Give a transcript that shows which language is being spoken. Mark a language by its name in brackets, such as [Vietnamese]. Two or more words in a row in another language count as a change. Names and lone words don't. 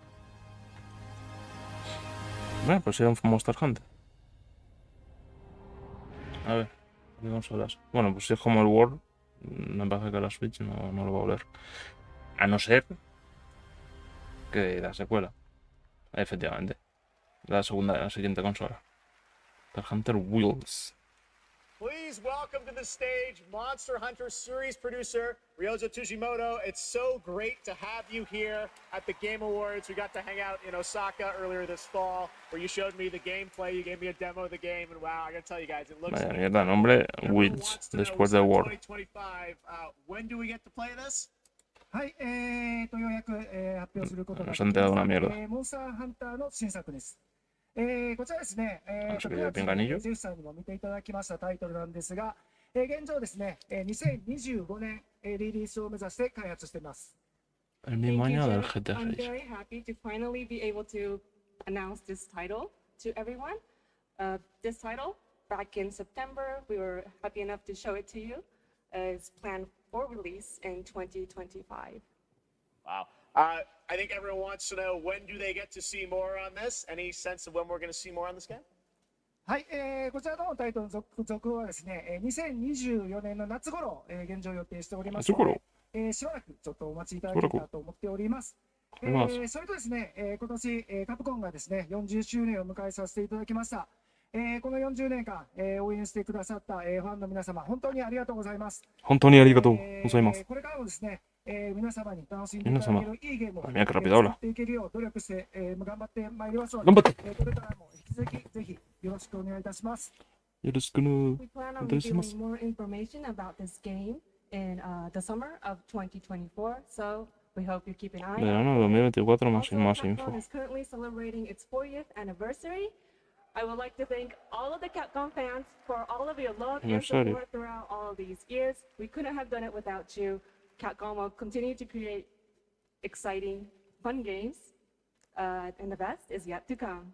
[Spanish] Bueno, pues era un Monster Hunter. A ver, ¿qué consolas? Bueno, pues si es como el World, me parece que la Switch no lo va a oler. A no ser que la secuela. Efectivamente. La siguiente consola. Monster Hunter Wilds. [English] Please welcome to the stage Monster Hunter series producer Ryozo Tsushimoto. It's so great to have you here at the Game Awards. We got to hang out in Osaka earlier this fall, where you showed me the gameplay. You gave me a demo of the game, and wow, I gotta tell you guys, it looks [Spanish] Vaya mierda, nombre Wilds, después de World. 2025. [English] When do we get to play this? [Japanese] はい、ようやく、発表することができ [Spanish] Nos han dado una mierda. [Japanese] モンスターハンターの新作です。こちらですね、 [Spanish] No sé qué, pinganillo. [Japanese] ジェフさんにも見ていただきましたタイトルなんですが、 現状ですね、2025年リリースを目指して開発しています。 [Spanish] El mismo año del [English] I'm [Spanish] GTA 6. [English] very happy to finally be able to announce this title to everyone. This title, back in September, we were happy enough to show it to you. It's planned for release in 2025. Wow. I think everyone wants to know, when do they get to see more on this? Any sense of when we're going to see more on this game? [Japanese] はい、こちらのタイトルの続はですね、2024年の夏頃、現状予定しておりますので、しばらくちょっとお待ちいただけたらと思っております。それとですね、今年、カプコンがですね、40周年を迎えさせていただきました。この40年間、応援してくださった、ファンの皆様、本当にありがとうございます。本当にありがとうございます。これからもですね、皆様に楽しんでいただけるいいゲームを [Spanish] Mira qué rápido habla. [Japanese] 作っていけるよう努力して頑張ってまいりますので、頑張ってこれからも引き続きぜひよろしくお願いいたします。よろしくね。 [English] We plan on revealing more information about this game in the summer of 2024, so we hope you keep an eye out. [Spanish] Verano de 2024 más [English] Capcom [Spanish] info. [English] is currently celebrating its 40th anniversary. I would like to thank all of the Capcom fans for all of your love and Anniversary. support throughout all of these years. We couldn't have done it without you. Capcom will continue to create exciting, fun games, and the best is yet to come.